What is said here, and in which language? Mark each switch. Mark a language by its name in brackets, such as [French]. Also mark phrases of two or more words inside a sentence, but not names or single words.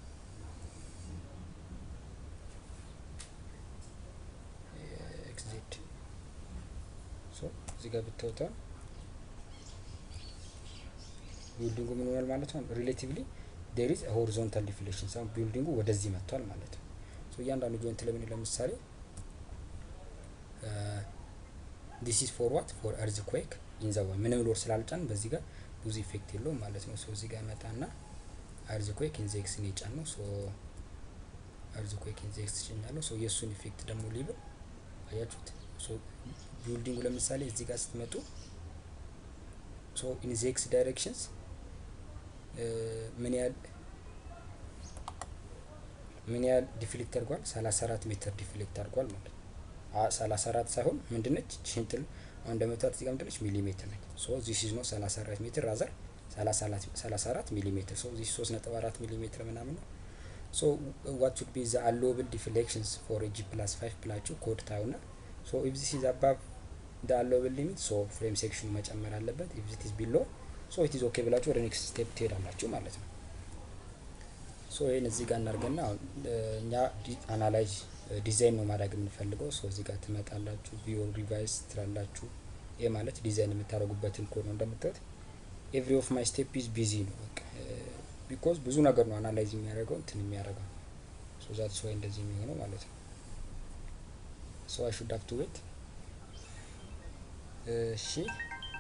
[English] X Z [Amharic] ሶ እዚህ ጋር ብትወጣ ቢልዲንጉ ምን ሆኗል ማለት ነው [English] relatively there is horizontal deflection some [Amharic] ቢልዲንጉ ወደዚህ መጥቷል ማለት ነው። ሶ እያንዳንዱ ጆይንት ለምን ለምሳሌ [English] this is for what for earthquake in the way [Amharic] ምንም ሎድ ስላልጫን በዚህ ጋር ብዙ ኢፌክት የለውም ማለት ነው። ሶ እዚህ ጋር መጣና [English] earthquake in the x [Amharic] ነው የጫነው። ሶ [English] earthquake in the x [Amharic] ጭኛለሁ። ሶ የሱን ኢፌክት ደግሞ ሊብል አያችሁት። ሶ ቢልዲንጉ ለምሳሌ እዚህ ጋር ስትመጡ ሶ [English] in the x directions [Amharic] ምን ያህል ዲፍሌክት አድርጓል 34 ሜትር ዲፍሌክት አድርጓል ማለት ነው። 34 ሳይሆን ምንድነች ቺንትል አሁን እንደምታዩት እዚህ ጋር ምንድነች ሚሊሜትር ነች። [English] So this is no 34 meter rather 34 millimeter so this 3.4 millimeter [Amharic] ምናምን ነው። ሶ [English] what should be the allowable deflections for a G+5 [Amharic] ብላችሁ ኮድ ታዩና ሶ [English] if this is above the allowable limit [Amharic] ሶ ፍሬም ሴክሽኑ መጨመር አለበት። [English] if it is below [Amharic] ሶ [English] it is okay [Amharic] ብላችሁ ወደ ኔክስት ስቴፕ ትሄዳላችሁ ማለት ነው። ሶ ይሄን እዚህ ጋር እናርገና እኛ [English] analyze design [Amharic] ነው ማድረግ የምንፈልገው። ሶ እዚህ ጋር ትመጣላችሁ [English] View revise [Amharic] ትላላችሁ። ይሄ ማለት ዲዛይን የምታደርጉበትን ኮድ ነው። እንደምታዩት [English] every of my step is busy [Amharic] ነው በቃ ቢኮዝ ብዙ ነገር ነው አናላይዝ የሚያደርገው እንትን የሚያደርገው። [English] So that's why [Amharic] እንደዚህ የሚሆነው ማለት ነው። [English] So I should have to wait [Amharic] እሺ